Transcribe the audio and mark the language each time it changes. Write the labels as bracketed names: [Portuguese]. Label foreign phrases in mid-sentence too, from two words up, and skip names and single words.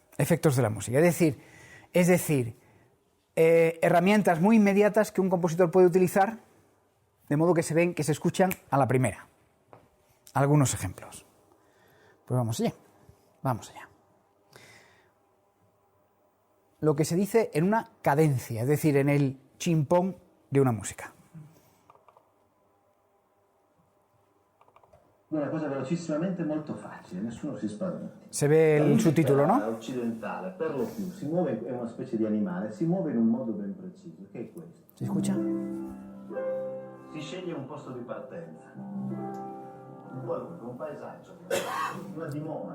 [Spanish] Es decir, herramientas muy inmediatas que un compositor puede utilizar, de modo que se escuchan a la primera. Algunos ejemplos. Pues vamos allá. Lo que se dice en una cadencia, es decir, en el chimpón de una música. [Italian] Una cosa velocissimamente molto facile, nessuno si spaventa. Se ve il subtitolo, no? Occidentale, per lo più, si muove, è una specie di animale, si muove in un modo ben preciso, che è questo. [Spanish] ¿Se escucha? [Italian] Si sceglie un posto di partenza, qualunque, un paesaggio, una dimora.